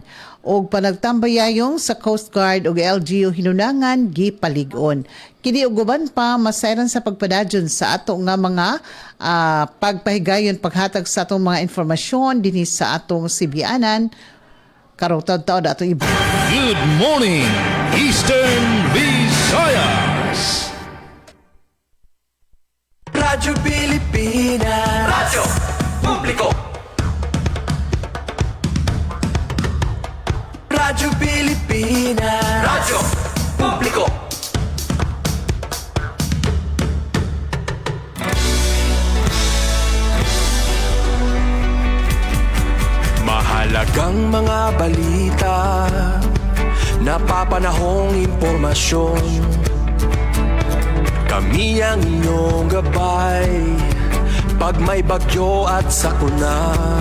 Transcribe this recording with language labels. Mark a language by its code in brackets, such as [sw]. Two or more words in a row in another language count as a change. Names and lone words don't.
[ceb] Og panagtambayayong sa Coast Guard ug LGU hinunangan gipalig-on. Kini og uban pa masayran sa pagpadadyon sa ato nga mga pagpahigayon paghatag sa atong mga informasyon dinhi sa atong sibianan karong taud-taud ato iba. [en] Good morning, Eastern Visayas. Radyo Pilipinas. [tl] Radyo Publiko. Radyo Pilipinas. Radyo Publiko. Mahalagang mga balita, napapanahong impormasyon, Kami ang inyong gabay pag may bagyo at sakuna.